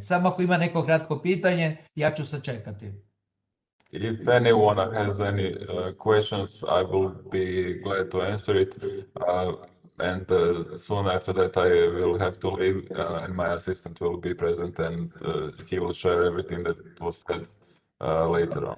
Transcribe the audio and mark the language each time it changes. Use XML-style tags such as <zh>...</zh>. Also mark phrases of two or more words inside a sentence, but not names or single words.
<sr>Samo ako ima neko kratko pitanje, ja ću sačekati.</sr> <en>If anyone has any questions, I will be glad to answer it. And soon after that, I will have to leave, and my assistant will be present, and he will share everything that was said later on.</en>